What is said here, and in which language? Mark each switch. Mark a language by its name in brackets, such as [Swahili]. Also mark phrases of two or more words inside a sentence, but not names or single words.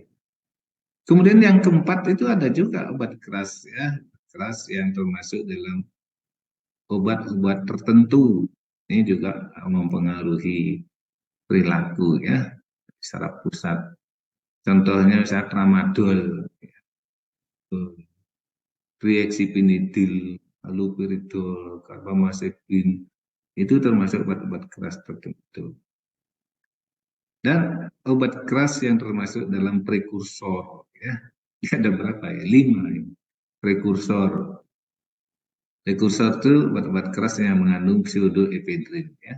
[Indonesian] Kemudian yang keempat itu ada juga obat keras, ya, keras yang termasuk dalam obat-obat tertentu. Ini juga mempengaruhi perilaku, ya, saraf pusat. Contohnya misalnya tramadol, triaxipinidil, haloperidol, karbamazepin, itu termasuk obat-obat keras tertentu. Dan obat keras yang termasuk dalam prekursor, ya, Ada berapa ya? 5 ya. Prekursor. Prekursor itu obat-obat keras yang mengandung pseudoephedrine ya.